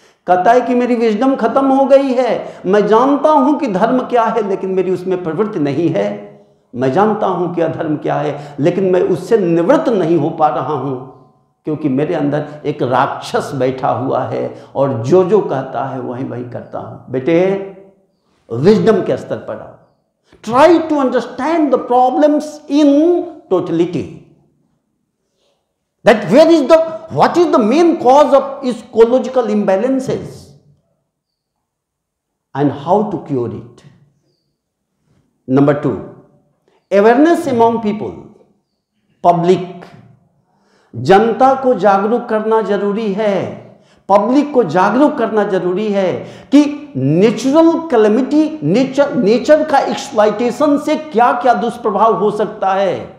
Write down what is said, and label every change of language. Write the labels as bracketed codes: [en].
[hi] कहता है कि मेरी विजडम खत्म हो गई है। मैं जानता हूं कि धर्म क्या है, लेकिन मेरी उसमें प्रवृत्ति नहीं है। मैं जानता हूं कि अधर्म क्या है, लेकिन मैं उससे निवृत्त नहीं हो पा रहा हूं, क्योंकि मेरे अंदर एक राक्षस बैठा हुआ है और जो जो कहता है वही वही करता हूं। बेटे, विजडम के स्तर पर आओ। [en] Try to understand the problems in totality, that what is the main cause of ecological imbalances. and how to cure it. Number 2, awareness among people, public. [hi] जनता को जागरूक करना जरूरी है, पब्लिक को जागरूक करना जरूरी है कि नेचुरल कैलेमिटी, नेचर का एक्सप्लॉइटेशन से क्या क्या दुष्प्रभाव हो सकता है.